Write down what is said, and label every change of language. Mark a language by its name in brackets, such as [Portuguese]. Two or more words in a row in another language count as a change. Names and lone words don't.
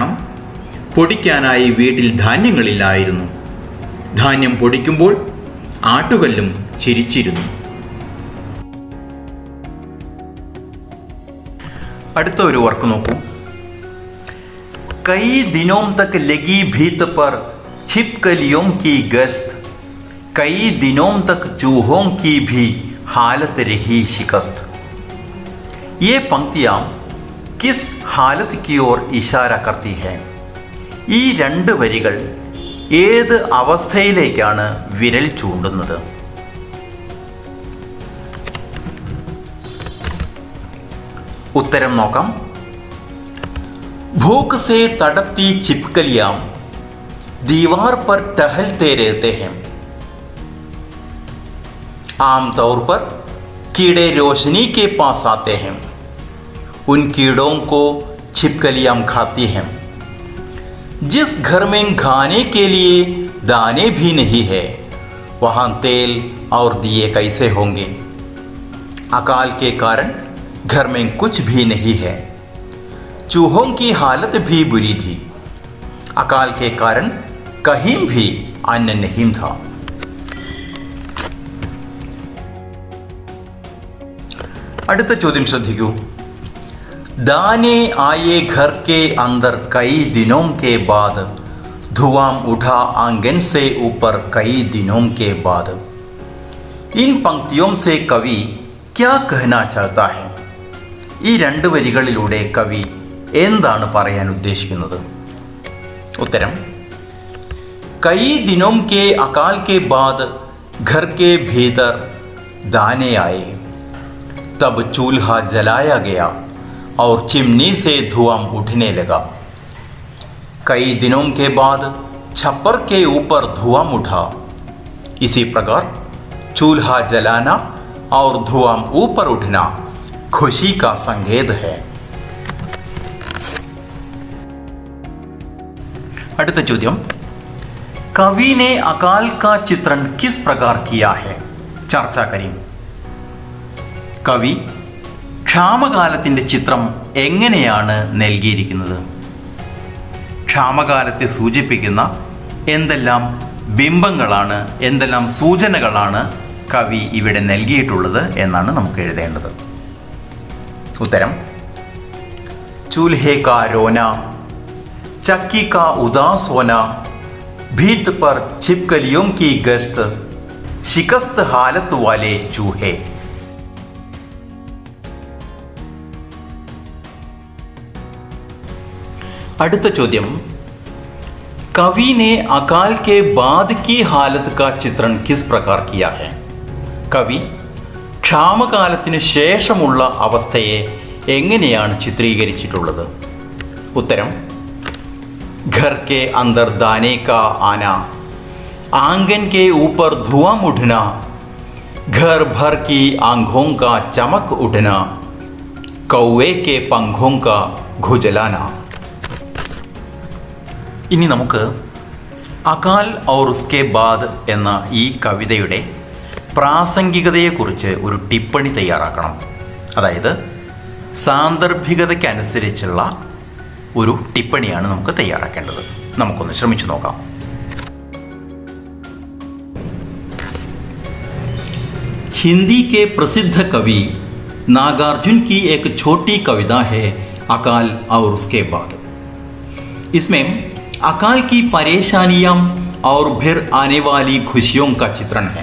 [Malayalam] കാരണം പൊടിക്കാനായി വീട്ടിൽ ധാന്യങ്ങളില്ലായിരുന്നു. ധാന്യം പൊടിക്കുമ്പോൾ ആട്ടുകല്ലും ചിരിച്ചിരുന്നു. അടുത്ത ഒരു വർക്ക് നോക്കൂ. [Hindi] कई दिनों तक लगी भीत पर छिपकलियों की गश्त, कई दिनों तक चूहों की भी हालत रही शिकस्त. ये पंक्तियाँ किस हालत की ओर इशारा करती है? [Malayalam] ഈ രണ്ട് വരികൾ ഏത് അവസ്ഥയിലേക്കാണ് വിരൽ ചൂണ്ടുന്നത്? ഉത്തരം നോക്കാം. [Hindi] भूख से तड़पती छिपकलियां दीवार पर टहलते रहते हैं. आमतौर पर कीड़े रोशनी के पास आते हैं. उन कीड़ों को छिपकलियां खाती हैं. जिस घर में खाने के लिए दाने भी नहीं है, वहाँ तेल और दिए कैसे होंगे? अकाल के कारण घर में कुछ भी नहीं है. चूहों की हालत भी बुरी थी. अकाल के कारण कहीं भी अन्न नहीं था. [Malayalam] അടുത്ത ചോദ്യം ശ്രദ്ധിക്കൂ. [Hindi] दाने आए घर के अंदर कई दिनों के बाद, धुआं उठा आंगन से ऊपर कई दिनों के बाद. इन पंक्तियों से कवि क्या कहना चाहता है? [Malayalam] ഈ രണ്ട് വരികളിലൂടെ കവി എന്താണ് പറയാൻ ഉദ്ദേശിക്കുന്നത്? ഉത്തരം. [Hindi] कई दिनों के अकाल के बाद घर के भीतर दाने आए, तब चूल्हा जलाया गया और चिमनी से धुआं उठने लगा. कई दिनों के बाद छप्पर के ऊपर धुआं उठा. इसी प्रकार चूल्हा जलाना और धुआं ऊपर उठना खुशी का संकेत है. [Malayalam] അടുത്ത ചോദ്യം. [Hindi] कवि ने अकाल का चित्रण किस प्रकार किया है? ചർച്ച करें. [Malayalam] കവി ക്ഷാമകാലത്തിൻ്റെ ചിത്രം എങ്ങനെയാണ് നൽകിയിരിക്കുന്നത്? ക്ഷാമകാലത്തെ സൂചിപ്പിക്കുന്ന എന്തെല്ലാം ബിംബങ്ങളാണ്, എന്തെല്ലാം സൂചനകളാണ് കവി ഇവിടെ നൽകിയിട്ടുള്ളത് എന്നാണ് നമുക്ക് എഴുതേണ്ടത്. ഉത്തരം. [Hindi] चूल्हे का रोना, चक्की का उदास होना, भीत पर छिपकलियों की गश्त, शिकस्त हालत वाले चूहे. [Malayalam] അടുത്ത ചോദ്യം. [Hindi] कवि ने अकाल के बाद की हालत का चित्रण किस प्रकार किया है? [Malayalam] കവി ക്ഷാമകാലത്തിന് ശേഷമുള്ള അവസ്ഥയെ എങ്ങനെയാണ് ചിത്രീകരിച്ചിട്ടുള്ളത്? ഉത്തരം. [Hindi] घर के अंदर दाने का आना, आंगन के ऊपर धुआं उठना, घर भर की आंखों का चमक उठना, कौवे के पंखों का घुजलाना. [Malayalam] ഇനി നമുക്ക് അകാൽ ഔർ ഉസ്കെ ബാദ് എന്ന ഈ കവിതയുടെ പ്രാസംഗികതയെക്കുറിച്ച് ഒരു ടിപ്പണി തയ്യാറാക്കണം. അതായത് സാന്ദർഭികതയ്ക്കനുസരിച്ചുള്ള ഒരു ടിപ്പണിയാണ് നമുക്ക് തയ്യാറാക്കേണ്ടത്. നമുക്കൊന്ന് ശ്രമിച്ചു നോക്കാം. [Hindi] हिंदी के प्रसिद्ध कवि नागार्जुन की एक छोटी कविता है अकाल और उसके बाद. इसमें अकाल की परेशानियां और फिर आने वाली खुशियों का चित्रण है.